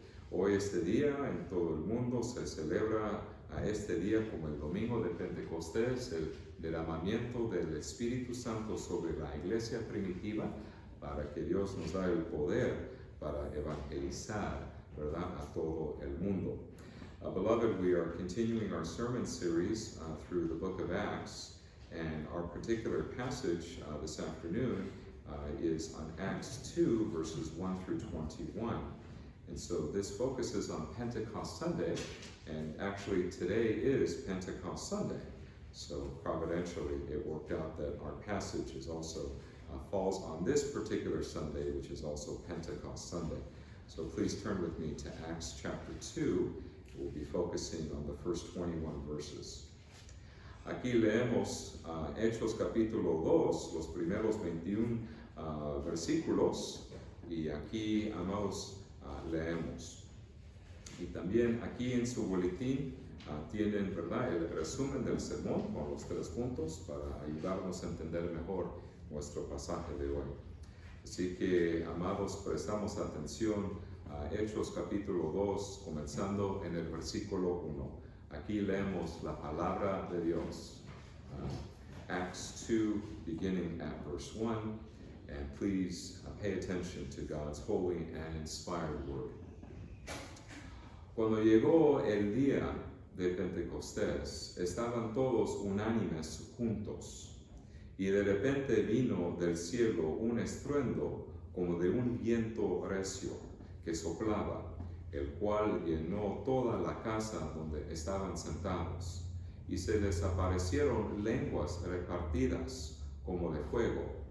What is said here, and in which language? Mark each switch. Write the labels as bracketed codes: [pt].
[es] Hoy este día en todo el mundo se celebra a este día como el domingo de Pentecostés, el derramamiento del Espíritu Santo sobre la iglesia primitiva para que Dios nos da el poder para evangelizar, ¿verdad?, a todo el mundo. [en] Beloved, we are continuing our sermon series through the book of Acts, and our particular passage this afternoon is on Acts 2, verses 1 through 21. And so this focuses on Pentecost Sunday, and actually today is Pentecost Sunday. So providentially, it worked out that our passage is also falls on this particular Sunday, which is also Pentecost Sunday. So please turn with me to Acts chapter 2. We'll be focusing on the first 21 verses. [es] Aquí leemos Hechos capítulo 2, los primeros 21 versículos, y aquí, amados, leemos. Y también aquí en su boletín tienen, ¿verdad?, el resumen del sermón con los 3 puntos para ayudarnos a entender mejor nuestro pasaje de hoy. Así que, amados, prestamos atención a Hechos capítulo 2, comenzando en el versículo 1. Aquí leemos la palabra de Dios. [en] Acts 2, beginning at verse 1, and please pay attention to God's holy and inspired word. [es] Cuando llegó el día de Pentecostés, estaban todos unánimes juntos, y de repente vino del cielo un estruendo como de un viento recio que soplaba, el cual llenó toda la casa donde estaban sentados, y se les aparecieron lenguas repartidas como de fuego,